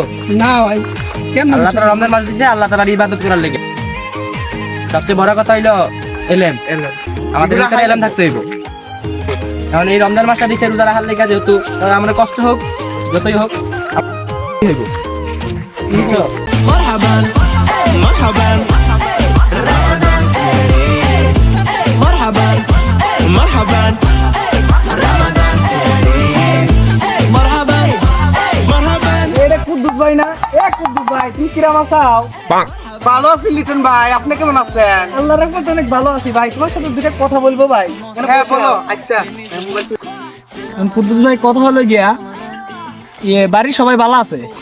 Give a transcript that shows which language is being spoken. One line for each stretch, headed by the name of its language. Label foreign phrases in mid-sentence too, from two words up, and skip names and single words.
Bangla: না ভাই কেন আল্লাহ তাআলা রমজান মাস দিছে আল্লাহ তাআলার ইবাদত করার লাগা সবচেয়ে বড় কথা হইলো এলেম আমাদের ভিতরে এলেম থাকতে হইব এখন এই রমজান মাসটা দিছে রোজা রাখার লাগা যেহেতু আমরা কষ্ট হোক যতই হোক হইব বুঝছো
Arabic: مرحبا مرحبا رمضان كريم مرحبا مرحبا رمضان كريم مرحبا مرحبا
Bangla: এটা কুদ্দুস ভাই না কুদ্দুস ভাই তুমি কিরাম আছাও ভালো আছি লিটন ভাই, আপনি কেমন আছেন? আল্লাহর রহমতে অনেক ভালো আছি ভাই। তোমার সাথে দুটো কথা বলবো ভাই। হ্যাঁ বলো। আচ্ছা কুদ্দুস ভাই কথা হলো গিয়া বাড়ির সবাই ভালো আছে?